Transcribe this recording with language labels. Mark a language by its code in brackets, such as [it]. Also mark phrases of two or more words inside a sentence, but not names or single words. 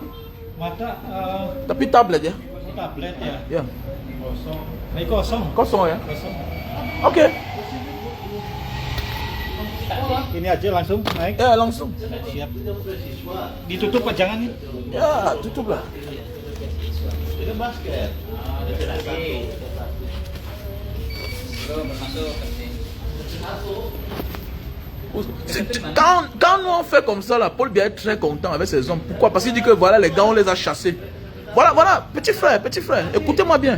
[id] Tapi tablet ya. tablet ya. Ya. Kosong. Ini kosong. Kosong ya. Kosong. Oke. Ini aja langsung naik. Ya langsung. Siap. Ditutup apa jangan nih? Ya tutup lah. [fr] Quand nous on fait comme ça là, Paul Biya est très content avec ses hommes. Pourquoi? Parce qu'il dit que voilà, les gars on les a chassés. Voilà, petit frère, écoutez-moi bien.